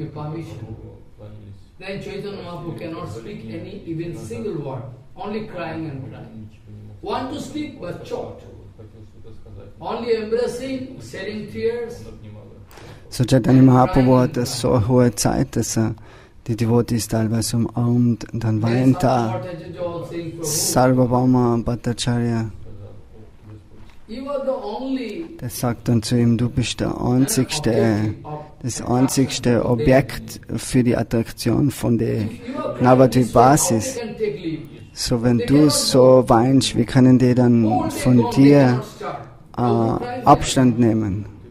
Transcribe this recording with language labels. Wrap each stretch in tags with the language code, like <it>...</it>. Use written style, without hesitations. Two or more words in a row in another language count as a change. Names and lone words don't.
<de>So Chaitanya Mahaprabhu hat das so eine hohe Zeit, dass er die Devotees teilweise umarmt und dann weint er. Sarvabhauma Bhattacharya, der sagt dann zu ihm, du bist das einzigste Objekt für die Attraktion von der Navadvip Basis. So wenn du so weinst, wie können die dann von dir Abstand nehmen?</de>